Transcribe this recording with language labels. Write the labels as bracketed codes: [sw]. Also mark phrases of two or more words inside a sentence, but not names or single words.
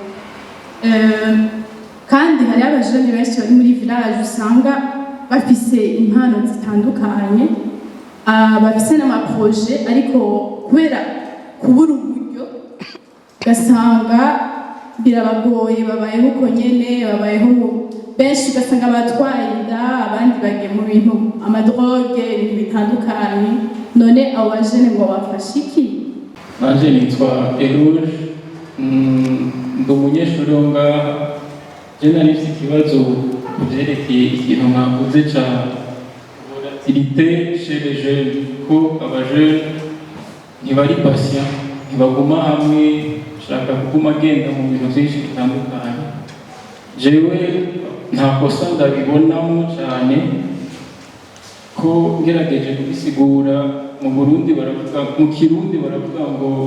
[rn] kandi hari abajene benshi bari muri village usanga bafise impano zitandukanye bafise n'amaproje ariko kubera kubura uburyo ugasanga birabagoye babayeho uko nyene babayeho benshi ugasanga batwaye inda abandi bagiye mu bintu amadroge ibintu bitandukanye none abo bajene ngo bafashe iki nanje nitwa Erouge ndi umunyeshuri wo ngaha je nari mfite ikibazo kuvyerekeye ikintu mwavuze ca [fr] volatilité chez les jeunes [rn] ko abajene ntibari patient ntibaguma hamwe shaka kuguma agenda mu bintu byinshi bitandukanye jewe nta kosa ndabibonamo cyane ko ngerageje kubisigura mu Burundi baravuga mu Kirundi baravuga ngo